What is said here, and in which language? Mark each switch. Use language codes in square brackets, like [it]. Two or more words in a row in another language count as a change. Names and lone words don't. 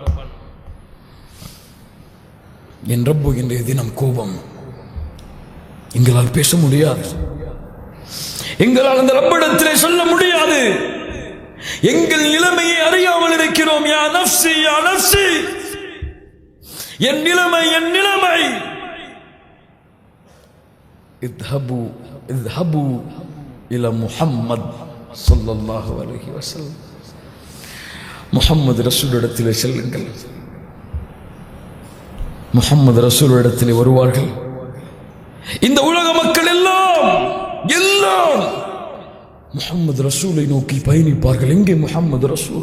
[ta] என் ரப்பு இன்றைய தினம் கோபம். எங்களால் பேச முடியாது, எங்களால் அந்த ரப்பிடத்திலே சொல்ல முடியாது. எங்கள் நிலைமையை அறியாமல் இருக்கிறோம். [ar] يا نفسي يا نفسي, [ta] என் நிலைமை, என் நிலைமை. [ar] اذهبوا إلى محمد صلى الله عليه وسلم. [ta] முஹம்மது ரசூலிடத்திலே செல்லுங்கள். முஹம்மது ரசூலிடத்திலே வருவார்கள். இந்த உலக மக்கள் எல்லாம் முஹம்மது ரசூலை நோக்கி பயணிப்பார்கள். எங்கே முஹம்மது ரசூல்?